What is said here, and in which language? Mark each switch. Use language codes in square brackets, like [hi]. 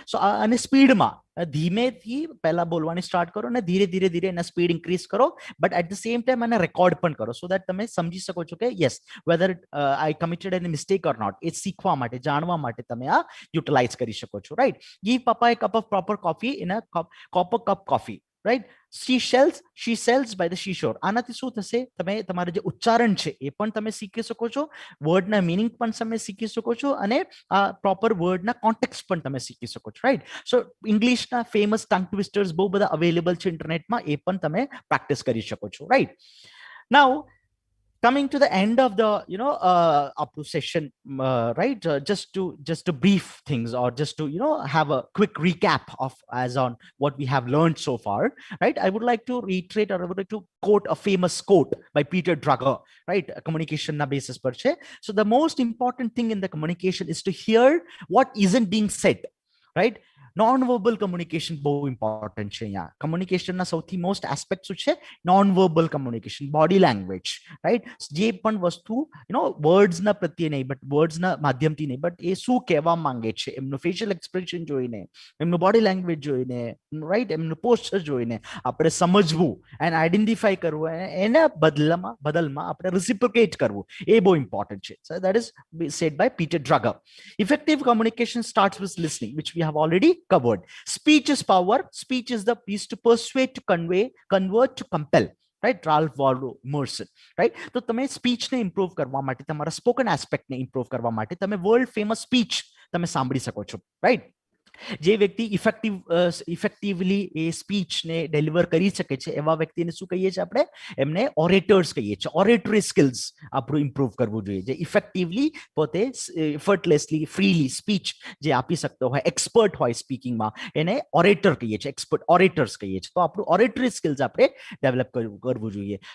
[gu] સો અને સ્પીડમાં ધીમેથી પહેલા બોલવાની સ્ટાર્ટ કરો અને ધીરે ધીરે એના સ્પીડ ઇન્ક્રીઝ કરો, [en] but at the same time [gu] એને રેકોર્ડ પણ કરો, સો દેટ તમે સમજી શકો છો કે [en] Yes whether I committed any mistake or not. [gu] એ શીખવા માટે, જાણવા માટે તમે આ યુટિલાઇઝ કરી શકો છો, રાઈટ? [en] Give papa a cup of proper coffee in a copper cup coffee, right? she sells by the seashore. [gu] આનાથી શું થશે, તમે તમારું જે ઉચ્ચારણ છે એ પણ તમે શીખી શકો છો, વર્ડના મીનિંગ પણ તમે શીખી શકો છો અને આ પ્રોપર વર્ડના કોન્ટેક્સ્ટ પણ તમે શીખી શકો છો, રાઈટ? સો ઇંગ્લિશના ફેમસ ટંગ ટ્વિસ્ટર્સ બહુ બધા અવેલેબલ છે ઇન્ટરનેટમાં, એ પણ તમે પ્રેક્ટિસ કરી શકો છો, right? [en] Now coming to the end of the up to session, right? Just to brief things, or just to have a quick recap of as on what we have learned so far, right? I would like to reiterate, or I would like to quote a famous quote by Peter Drucker, right? Communication na basis per se. So the most important thing in the communication is to hear what isn't being said, right? [gu] Non-verbal communication બહુ important છે. અહીંયા કમ્યુનિકેશનના સૌથી most aspect શું છે? Non-verbal communication, body language, right? જે પણ વસ્તુ વર્ડ્સના પ્રત્યે નહીં, બટ વર્ડ્સના માધ્યમથી નહીં, બટ એ શું કહેવા માંગે છે, એમનું ફેશિયલ એક્સપ્રેશન જોઈને, એમનું બોડી લેંગ્વેજ જોઈને, રાઈટ, એમનું પોસ્ચર જોઈને આપણે સમજવું એન્ડ આઈડેન્ટિફાઈ કરવું, એના બદલમાં આપણે રિસિપ્રોકેટ કરવું, એ બહુ ઇમ્પોર્ટન્ટ છે. [en] So that is said by Peter Drucker. Effective communication starts with listening, which we have already covered. Speech is power. Speech is the piece to persuade, to convey, convert, to compel. Right? Ralph Waldo Emerson. Right? [gu] તો તમે સ્પીચને improve કરવા માટે, તમારા spoken એસ્પેક્ટને improve કરવા માટે તમે world famous speech તમે સાંભળી શકો છો, રાઈટ? જે વ્યક્તિ ઇફેક્ટિવલી એ સ્પીચને ડિલિવર કરી શકે છે એવા વ્યક્તિને શું કહીએ છીએ આપણે? એમને ઓરેટર્સ કહીએ છીએ. ઓરેટરી સ્કિલ્સ આપણું ઇમ્પ્રૂવ કરવું જોઈએ, જે ઇફેક્ટિવલી પોતે એફર્ટલેસલી ફ્રીલી સ્પીચ જે આપી શકતો હોય, એક્સપર્ટ હોય સ્પીકિંગમાં, એને ઓરેટર કહીએ છીએ, એક્સપર્ટ ઓરેટર્સ કહીએ છીએ. તો આપણું ઓરેટરી સ્કિલ્સ આપણે ડેવલપ કરવું જોઈએ.